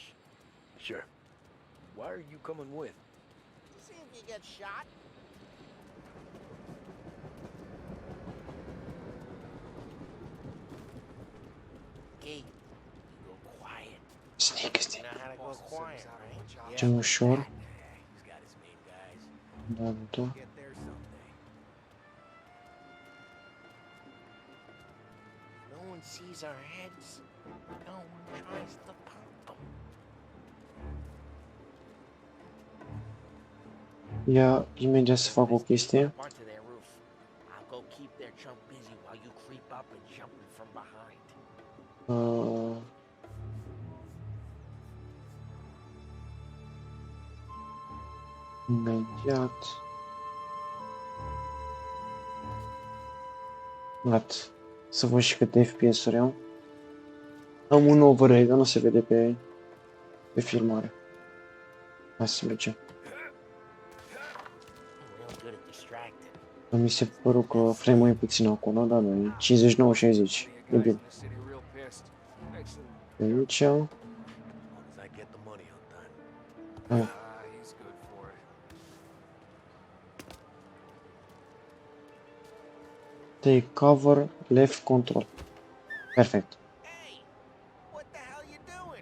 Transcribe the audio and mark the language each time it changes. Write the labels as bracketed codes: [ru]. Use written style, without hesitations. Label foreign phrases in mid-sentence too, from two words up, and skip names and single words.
[en] Sure. Why are you coming with? To see if you get shot. Key, you go quiet. Sneak, You sneak. know how to go quiet, right? [ro] Ce ușor. [en] He's got his main guys. [ro] Da, da. [en] Get there someday. No one sees our heads. No one tries to pop them. [ro] Ia imediat să fac o chestie. [en] Onto their roof. I'll go keep their chump busy while you creep up and jump in from behind. [ro] Imediat. Gata. Să văd și câte FPS-uri am. Am un overlay, dar nu se vede pe filmare. Hai să mergem. [en] distracted. [ro] Mi se păru că frame-ul e puțin acolo, dar nu e 59-60. E bine. [en] The city real pissed. Excellent. [ro] Pe aici. [en] As long as I get the money on time. Ah, He's good for it. take cover, left control. [ro] Perfect. [en] Hey! What the hell you doing?